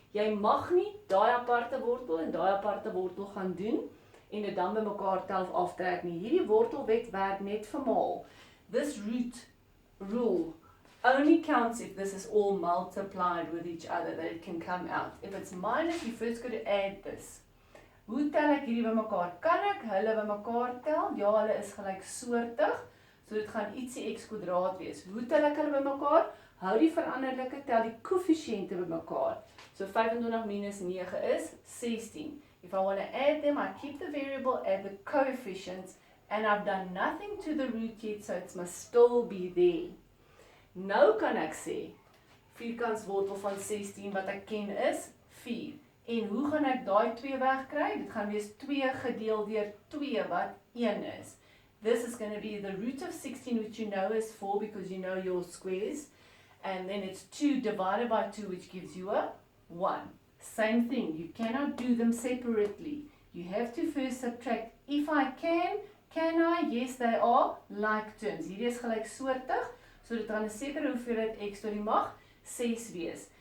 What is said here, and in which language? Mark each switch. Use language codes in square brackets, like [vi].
[af] Jy mag nie daai aparte wortel en daai aparte wortel gaan doen en dit dan bymekaar tel of aftrek nie. Hierdie wortelwet werk net vir maal. [en] This root rule only counts if this is all multiplied with each other, that it can come out. If it's minus, you first got to add this. [af] Hoe tel ek hierdie bymekaar? Kan ek hulle bymekaar tel? Ja, hulle is gelyksoortig, so dit gaan ietsie x kwadraat wees. Hoe tel ek hulle bymekaar? Hou die veranderlike, tel die koëffisiënte bymekaar. So 25 minus 9 is 16. [en] If I want to add them, I keep the variable, add the coefficients, and I've done nothing to the root yet, so it must still be there. [af] Nou kan ek sê, vierkantswortel van 16 wat ek ken is 4. En hoe gaan ek daai 2 wegkry? Dit gaan wees 2 gedeel deur 2 wat 1 is. [en] This is going to be the root of 16, which you know is 4 because you know your squares. And then it's 2 divided by 2, which gives you a 1. Same thing, you cannot do them separately. You have to first subtract. If I can I? Yes, they are like terms. [af] Hierdie is gelyksoortig, so dit gaan 'n sekere hoeveelheid x tot die mag 6 wees.